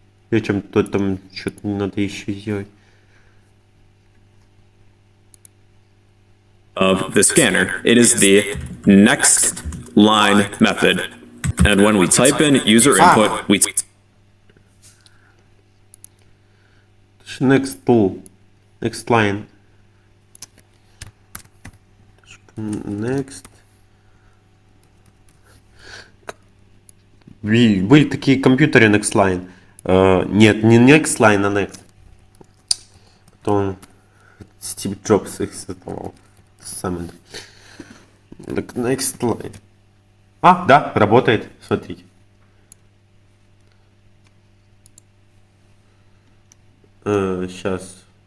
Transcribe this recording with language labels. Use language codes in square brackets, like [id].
[ru] Причем тут там что-то надо еще сделать. [en] Of the scanner. It is the next line method. And when we type in user input, we... Next tool. Next line. Next. [ru] Были такие компьютеры Next Line. Нет, не Next Line, а Next. Потом Стив Джобс их создавал. Сам. Next Line. А, да, работает. Смотрите. Сейчас.